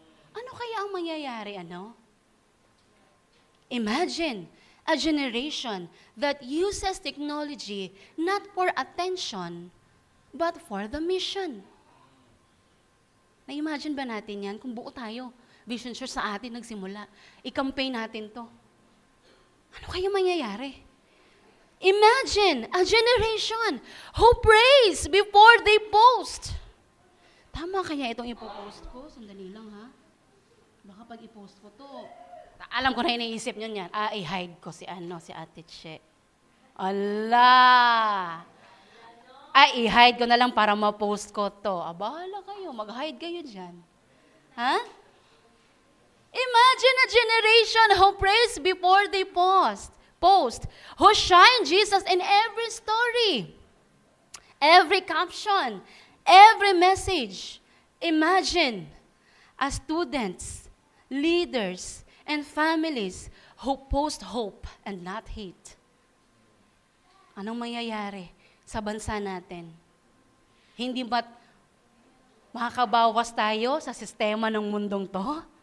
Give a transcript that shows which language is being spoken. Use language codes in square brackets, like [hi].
[tl] Ano kaya ang mangyayari, ano? [en] Imagine a generation that uses technology not for attention, but for the mission. [tl] Na-imagine ba natin yan? Kung buo tayo, Vision Church sa atin nagsimula, i-campaign natin to. Ano kaya mangyayari? [en] Imagine a generation who prays before they post. [tl] Tama kaya itong ipopost ko? Sandali lang ha. Baka pag ipost ko to, alam ko na iniisip nyo niyan. I-hide ko si Ate Che. Allah! I-hide ko na lang para ma-post ko to. Bahala kayo, mag-hide kayo dyan. Ha? [en] Imagine a generation who prays before they post, who shine Jesus in every story, every caption, every message. Imagine as students, leaders, and families who post hope and not hate. [tl] Anong mangyayari sa bansa natin? Hindi ba't makakabawas tayo sa sistema ng mundong to?